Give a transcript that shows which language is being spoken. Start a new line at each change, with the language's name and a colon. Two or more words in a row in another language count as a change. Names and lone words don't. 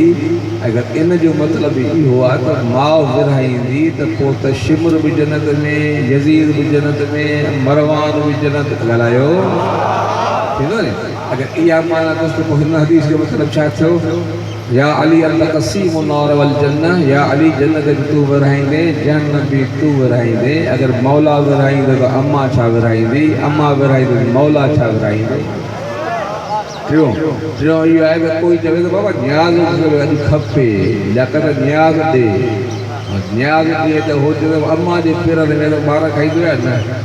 Sindhi: अगरि इन जो मतिलबु इहो आहे त माउ विरहाईंदी त पोइ त शिमर बि जन्नत में, यज़ीद बि जन्नत में, मरवान बि जन्नत। ॻाल्हायो थींदो न? अगरि इहा माना अथसि त पोइ हिन हदीस जो मतिलबु छा थियो?
Arabic: يا علي التقسيم نور و الجنة,
Sindhi: या अली जन्नत बि तूं विरहाईंदे, जन्नत बि तूं विरहाईंदे। अगरि मौला विरहाईंदे त अम्मा छा विरहाईंदी, अम्मा विरहाईंदे त मौला छा विरहाईंदे? टियों इहो आहे त कोई चवे त बाबा न्याज़ अॼु खपे, लियाकत न्याज़ ॾे, न्याज़ ॾिए त हो चवे अम्मा जे पेरनि में त ॿार खाईंदो आहे न?